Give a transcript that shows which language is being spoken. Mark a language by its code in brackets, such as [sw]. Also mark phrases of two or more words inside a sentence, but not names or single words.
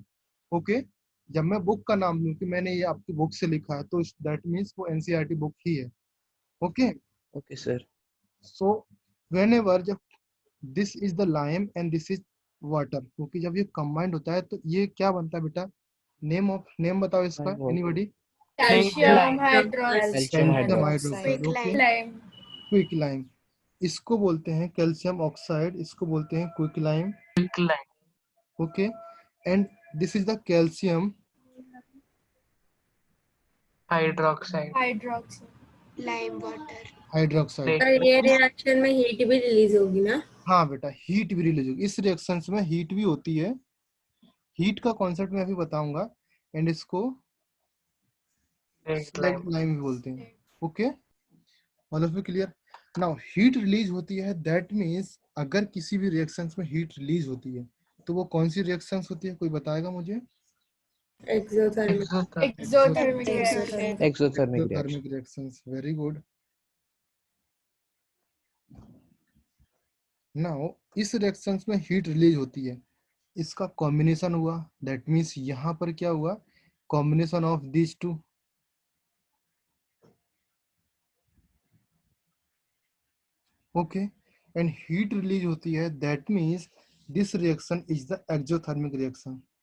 [hi] ओके, जब मैं बुक का नाम लूँ कि मैंने ये आपकी बुक से लिखा है, तो [en] that means [hi] वो एनसीईआरटी बुक ही है। ओके, [en] Okay, sir. so whenever [hi] जब [en] this is the lime and this is water, [hi] क्योंकि जब ये कंबाइंड होता है तो ये क्या बनता है बेटा? नेम बताओ इसका, [en] Lime water. [hi] एनीबॉडी? [en] Calcium Calcium hydroxide. Calcium [hi] कैल्शियम [en] hydroxide. [hi] हाइड्रोक्साइड। [en] Quick [hi] ओके, [en] lime. quick lime, [hi] इसको बोलते हैं [en] calcium oxide, [hi] इसको बोलते हैं [en] quick lime. Quicklime. okay, and this is the calcium Hydroxide. Hydroxide. Lime water. [hi] हाइड्रोक्साइड। [en] Liquid. [hi] ये रिएक्शन में हीट भी रिलीज होगी ना? हाँ बेटा, हीट भी रिलीज होगी इस रिएक्शंस में, हीट भी होती है। हीट का कॉन्सेप्ट मैं अभी बताऊंगा, एंड इसको [en] Quicklime. slag lime [hi] भी बोलते हैं। [en] okay, all of you clear? now heat release [hi] होती है, [en] that means [hi] अगर किसी भी रिएक्शंस में [en] heat release [hi] होती है तो वो कौन सी रिएक्शंस होती है, कोई बताएगा मुझे? एक्सोथर्मिक। [en] Exothermic. Exothermic reaction. Exothermic reaction. exothermic reactions, very good. [hi] नाउ इस रिएक्शंस में [en] heat release [hi] होती है, इसका कॉम्बिनेशन हुआ, [en] that means [hi] यहाँ पर क्या हुआ? [en] combination of these two. okay, and heat release [hi] होती है, [en] that means this reaction is the exothermic reaction.